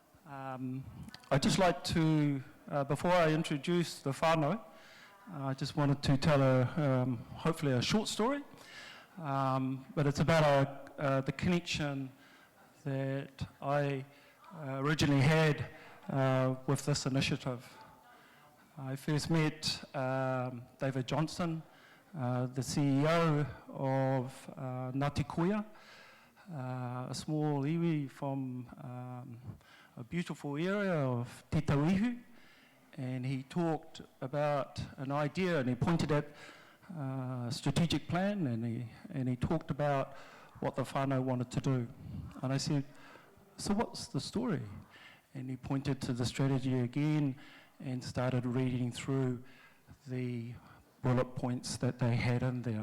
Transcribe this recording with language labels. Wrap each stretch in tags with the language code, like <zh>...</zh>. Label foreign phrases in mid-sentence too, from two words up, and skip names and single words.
<en>I'd just like to, before I introduce the whānau, I just wanted to tell hopefully a short story, but it's about the connection that I originally had with this initiative. I first met David Johnson, the CEO of Ngāti Kuia, a small iwi from a beautiful area of Te Tauihu, and he talked about an idea and he pointed at a strategic plan and he talked about what the whānau wanted to do. And I said, so what's the story? And he pointed to the strategy again and started reading through the bullet points that they had in there.</en>